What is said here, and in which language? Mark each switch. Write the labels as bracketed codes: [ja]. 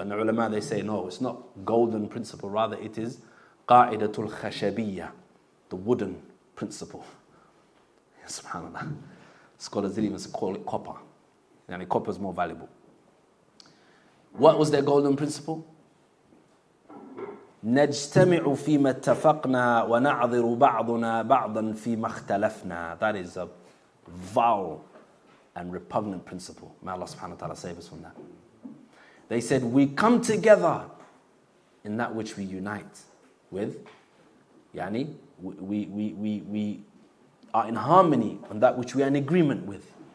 [en] And the ulama, they say, no, it's not golden principle, rather it is [ar] قَاعِدَةُ الْخَشَبِيَّة, [en] the wooden principle. Subhanallah. Scholars didn't even call it copper. And copper is more valuable. What was their golden principle? [ar] نجتمع فيما اتفقنا ونعذر بعضنا بعضا فيما اختلفنا. [en] That is a vile and repugnant principle. May Allah subhanahu wa ta'ala save us from that. They said, we come together in that which we unite with. Yani, we are in harmony on that which we are in agreement with.